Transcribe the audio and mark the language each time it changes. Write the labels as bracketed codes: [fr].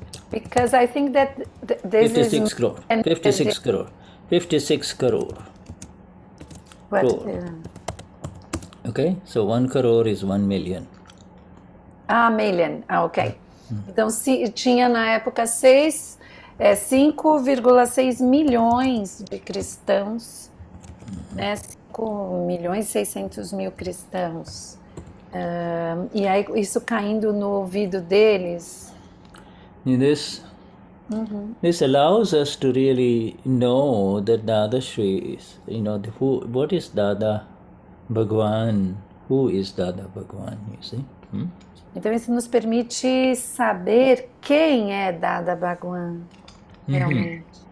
[en] Because I think that this 56 is... crore. 56 crore. 56 crore. What, Crore. Okay, so 1 crore is 1 million. Million. Ok. [pt] Então, tinha na época 5,6 milhões de cristãos, né? 5.600.000 cristãos. E aí, isso caindo no ouvido deles. [en] This allows us to really know that Dadashri is, what is Dada Bhagwan? Who is Dada Bhagwan, you see? [pt] Então, isso nos permite saber quem é Dada Bhagwan, realmente.